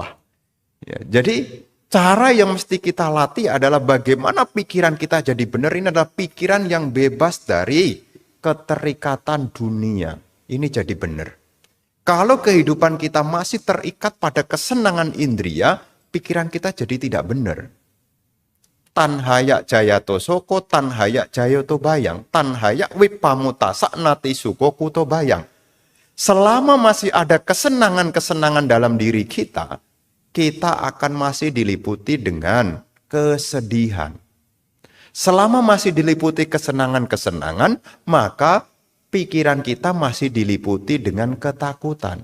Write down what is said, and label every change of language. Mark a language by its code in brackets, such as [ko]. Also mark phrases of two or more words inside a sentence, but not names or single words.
[id] Ya, jadi cara yang mesti kita latih adalah bagaimana pikiran kita jadi benar. Ini adalah pikiran yang bebas dari keterikatan dunia. Ini jadi benar. Kalau kehidupan kita masih terikat pada kesenangan indria, pikiran kita jadi tidak benar. [pi] Tanhaya jayato soko, tanhaya jayato bayang, tanhaya wipamuta saknati suko kuto bayang. [id] Selama masih ada kesenangan-kesenangan dalam diri kita, kita akan masih diliputi dengan kesedihan. Selama masih diliputi kesenangan-kesenangan, maka pikiran kita masih diliputi dengan ketakutan.